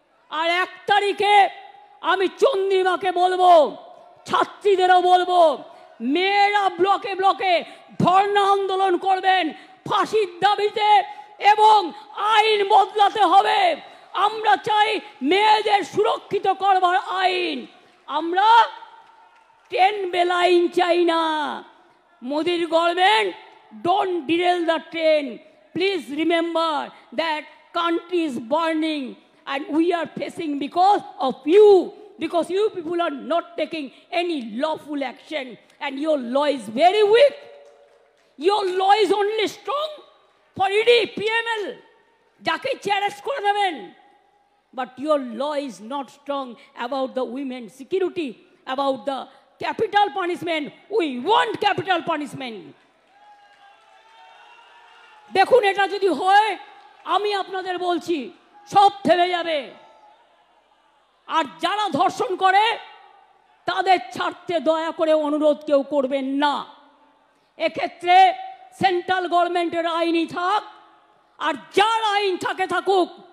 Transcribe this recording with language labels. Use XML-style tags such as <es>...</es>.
<bn>আর 1 তারিখে আমি চন্দ্রিমাকে বলবো, ছাত্রীদেরও বলবো, মেয়েরা ব্লকে ব্লকে ধর্ণা আন্দোলন করবেন ফাঁসির দাবিতে এবং আইন বদলাতে হবে। আমরা চাই মেয়েদের সুরক্ষিত করবার আইন। আমরা 10 বেল আইন চাই না।</bn> <en>মোদির government, don't derail the train. Please remember that country is burning and we are facing because of you, because you people are not taking any lawful action and your law is very weak. Your law is only strong for ED, PML,</en> <bn>jake arrest kore deben,</bn> <en>but your law is not strong about the women's security, about the capital punishment. We want capital punishment.</en> <bn>দেখুন, এটা যদি হয় আমি আপনাদের বলছি সব থেমে যাবে। আর যারা ধর্ষণ করে তাদের ছাড়তে দয়া করে অনুরোধ কেউ করবেন না। এক্ষেত্রে সেন্ট্রাল গভর্নমেন্টের আইনই থাক, আর যার আইন থাকে থাকুক।</bn>